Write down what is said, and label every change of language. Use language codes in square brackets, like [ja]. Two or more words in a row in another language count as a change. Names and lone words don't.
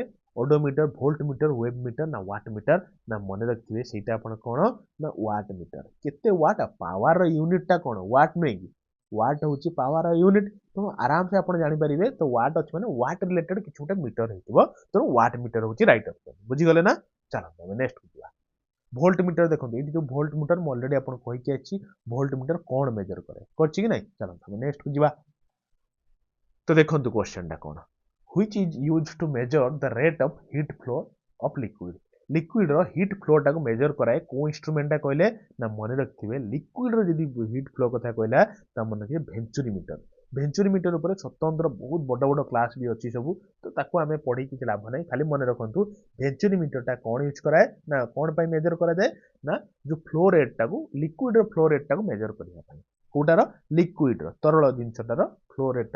[en] odometer volt meter web meter [or] ନା [en] watt meter [or] ନା ମନେ ରଖିଥିବେ ସେଇଟା ଆପଣ କ'ଣ ନା [en] watt meter [or] କେତେ ୱାଟ ପାୱାରର ୟୁନିଟଟା କ'ଣ ୱାଟ ନୁହେଁ କି ୱାଟ ହେଉଛି ପାୱାରର ୟୁନିଟ ତେଣୁ ଆରାମସେ ଆପଣ ଜାଣିପାରିବେ ତ ୱାଟ ଅଛି ମାନେ [en] watt related [or] କିଛି ଗୋଟେ ମିଟର ହେଇଥିବ ତେଣୁ [en] watt meter [or] ହେଉଛି [en] right option [or] ବୁଝିଗଲେ ନା ଚାଲନ୍ତୁ ଆମେ ନେକ୍ସଟ ଯିବା [en] volt meter [or] ଦେଖନ୍ତୁ ଏଇଠି ଯୋଉ [en] volt meter [or] ମୁଁ ଅଲରେଡି ଆପଣଙ୍କୁ କହିକି ଆସିଛି [en] volt meter [or] କ'ଣ ମେଜର କରେ କରିଛି କି ନାଇଁ ଚାଲନ୍ତୁ ଆମେ ନେକ୍ସଟ ଯିବା ତ ଦେଖନ୍ତୁ କ୍ୱେଶ୍ଚନଟା କ'ଣ [en] which is used to measure the rate of heat flow of liquid [or] liquid ର [en] heat flow [or] ଟାକୁ measure କରାଏ କୋଉ ଇନଷ୍ଟ୍ରୁମେଣ୍ଟଟା କହିଲେ ନା ମନେ ରଖିଥିବେ liquid ର ଯଦି [en] heat flow [or] କଥା କହିଲା ତା ମନେ ରଖିବେ [en] venturi meter [or] ଉପରେ ସ୍ୱତନ୍ତ୍ର ବହୁତ ବଡ଼ ବଡ଼ କ୍ଲାସ୍ ବି ଅଛି ସବୁ ତ ତାକୁ ଆମେ ପଢ଼ି କିଛି ଲାଭ ନାହିଁ ଖାଲି ମନେ ରଖନ୍ତୁ [en] venturi meter [or] କ'ଣ ୟୁଜ୍ କରାଏ ନା କ'ଣ ପାଇଁ ମେଜର କରାଯାଏ ନା ଯୋଉ [en] flow rate [or] ଲିକ୍ୱିଡର [en] flow rate [or] ମେଜର କରିବା ପାଇଁ କୋଉଟାର ଲିକ୍ୱିଡର ତରଳ ଜିନିଷଟାର [en] flow rate